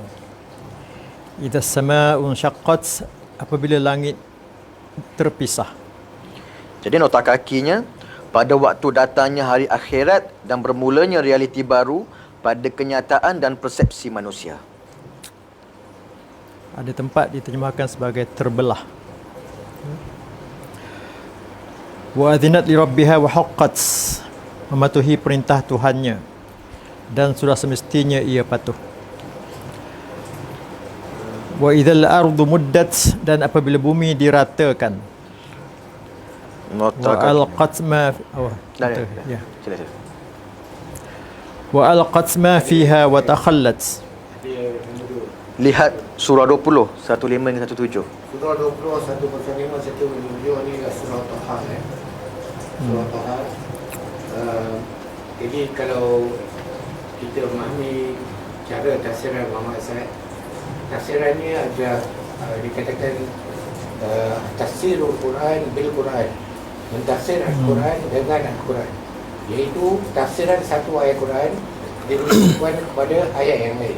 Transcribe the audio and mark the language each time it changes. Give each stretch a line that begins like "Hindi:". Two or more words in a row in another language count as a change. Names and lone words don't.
Arabic: إذا السماء انشقت,
Malay: apabila langit terpisah. Jadi nota kakinya, pada waktu datangnya hari akhirat dan bermulanya realiti baru pada kenyataan dan persepsi manusia. Ada tempat diterjemahkan sebagai terbelah.
Arabic: وأذنت لربها وحقت,
Malay: mematuhi perintah Tuhannya dan sudah semestinya ia patuh.
Arabic: وإذا الأرض مدت,
Malay: dan apabila bumi diratakan.
Arabic: وألقت ما يا. وألقت ما فيها وتخلت.
Malay: Lihat surah 20 15 hingga 17. Surah 20 1 pasal 5 1 7 ni surah Taha Surah Taha. Jadi kalau kita memahami cara tafsiran Muhammad Asad, tafsirannya adalah dikatakan
Arabic: تفسير القرآن بالقرآن,
Malay: mentafsir Al-Quran dengan Al-Quran, iaitu tafsiran satu ayat Quran dirujukkan kepada ayat yang lain.